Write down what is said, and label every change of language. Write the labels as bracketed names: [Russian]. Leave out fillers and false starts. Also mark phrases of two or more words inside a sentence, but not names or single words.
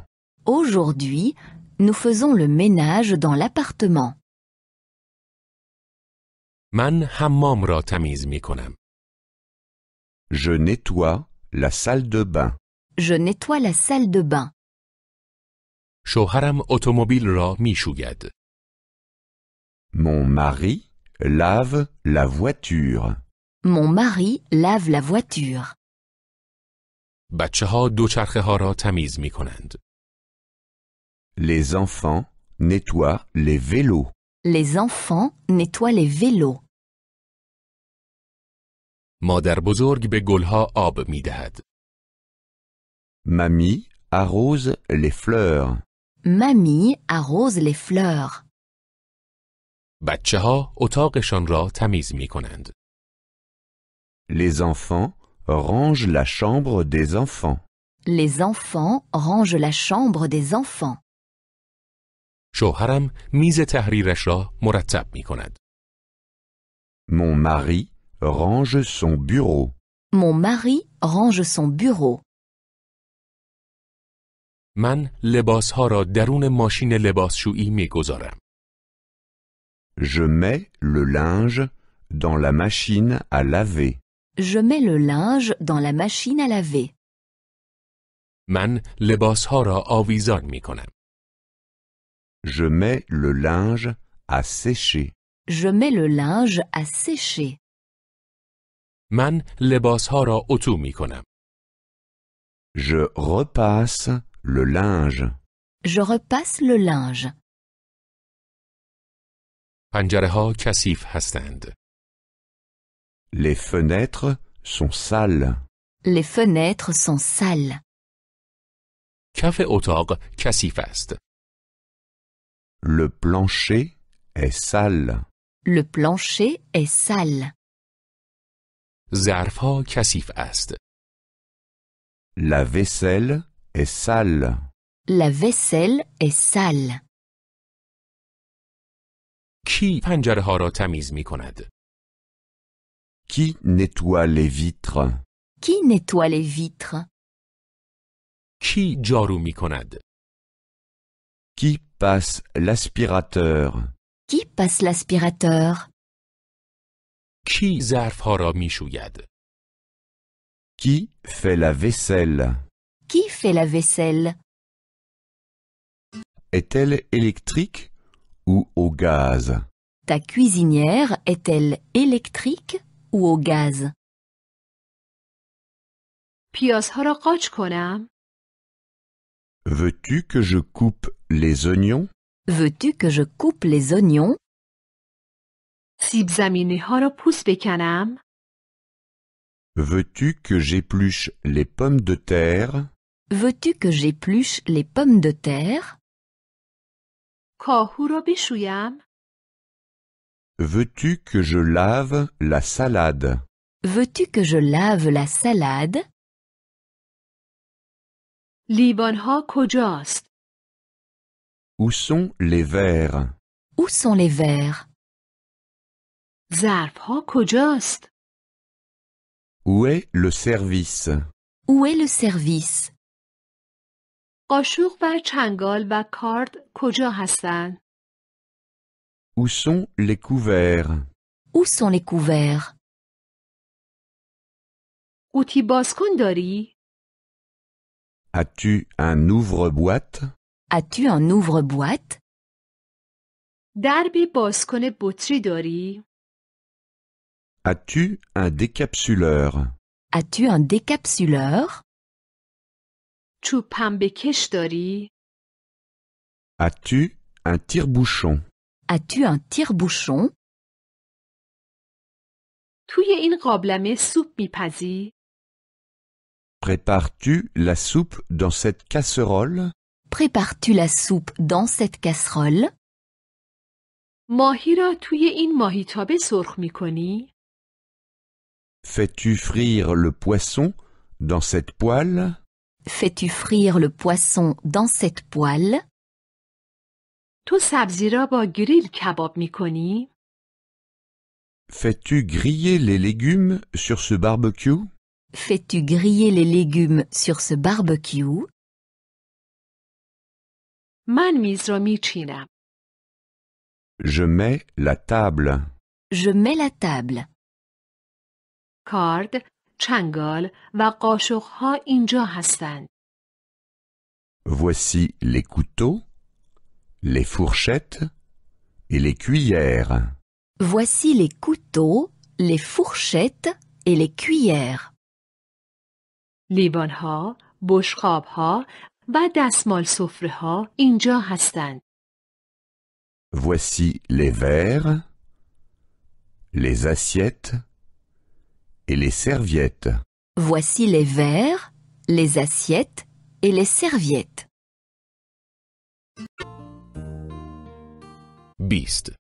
[French] Aujourd'hui, nous faisons le ménage dans l'appartement. [Persian] من حمام را تمیز می کنم. [French] Je nettoie la salle de bain. Je nettoie la salle de bain. [Persian] شوهرم اتومبیل را می شوید. [French] Mon mari lave la voiture. Mon mari lave la voiture. [Persian] بچه ها دوچرخه ها را تمیز می کنند. [French] Les enfants nettoient les vélos. Les enfants nettoient les vélos. [Persian] مادر بزرگ به گلها آب می دهد. [French] Mamie arrose les fleurs. Mamie arrose les fleurs. [Persian] بچه ها اتاقشان را تمیز می کنند. [French] Les enfants rangent la chambre des enfants. Les enfants rangent la chambre des enfants. [Persian] شوهرم میز تحریرش را مرتب می کند. [French] Mon mari range son bureau. Mon mari range son bureau. [Persian] من لباسها را درون ماشین لباسشویی می گذارم. [French] Je mets le linge dans la machine à laver. Je mets le linge dans la machine à laver. [Persian] من لباسها را آویزان می کنم. [French] Je mets le linge à sécher. Je mets le linge à sécher. [Persian] من لباسها را اتو می کنم. [French] Je repasse le linge. Je repasse le linge. [Persian] پنجره ها کثیف هستند. [French] Les fenêtres sont sales. Les fenêtres sont sales. [Persian] کف اتاق کثیف است. [French] Le plancher est sale. Le plancher est sale. [Persian] ظرف ها کثیف است. [French] La vaisselle est sale. La vaisselle est sale. [Persian] کی پنجره ها را تمیز می کند؟ [French] Qui nettoie les vitres? Qui nettoie les vitres? [Persian] کی جارو می کند؟ [French] Qui passe l'aspirateur? Qui passe l'aspirateur? [Persian] کی ظرف ها را می شوید؟ [French] Qui fait la vaisselle? Qui fait la vaisselle? Est-elle électrique ou au gaz? Ta cuisinière est-elle électrique ou au gaz? [Persian] پیازها را قاچ کنم؟ [French] Veux-tu que je coupe les oignons? Veux-tu que je coupe les oignons? [Persian] سیب زمینی ها را پوست بکنم؟ [French] Veux-tu que j'épluche les pommes de terre? Veux-tu que j'épluche les pommes de terre? [Persian] کاهو را بشویم؟ [French] Veux-tu que je lave la salade? Veux-tu que je lave la salade? [Persian] لیوان ها کجاست؟ [French] Où sont les verres? Où sont les verres? [Persian] ظرف ها کجاست؟ [French] Où est le service? Où est le service? [Persian] قاشق و چنگال و کارد کجا هستند؟ [French] Où sont les couverts? Où sont les couverts? [Persian] قوطی بازکن داری؟ [French] As-tu un ouvre-boîte? As-tu un ouvre-boîte? [Persian] درب بازکن بطری داری؟ [French] As-tu un décapsuleur? As-tu un décapsuleur? [Persian] چوب پنبه کش داری؟ [French] As-tu un tire-bouchon? As-tu un tire-bouchon? [Persian] توی این قابلمه سوپ میپزی؟ [French] Prépares-tu la soupe dans cette casserole? Prépares-tu la soupe dans cette casserole? [Persian] ماهی را توی این ماهیتابه سرخ میکنی؟ [French] Fais-tu frire le poisson dans cette poêle? Fais-tu frire le poisson dans cette poêle? [Persian] تو سبزی را با گریل کباب میکنی؟ [French] Fais-tu griller les légumes sur ce barbecue? Fais-tu griller les légumes sur ce barbecue? [Persian] من میز را میچینم. [French] Je mets la table. Je mets la table. [Persian] کارد، چنگال و قاشقها اینجا هستند. [French] Voici les couteaux, les fourchettes et les cuillères. Voici les couteaux, les fourchettes et les cuillères. [Persian] لیوانها، بشقابها و دستمال سفره‌ها اینجا هستند. [French] Voici les verres, les assiettes et les serviettes. Voici les verres, les assiettes et les serviettes. 20.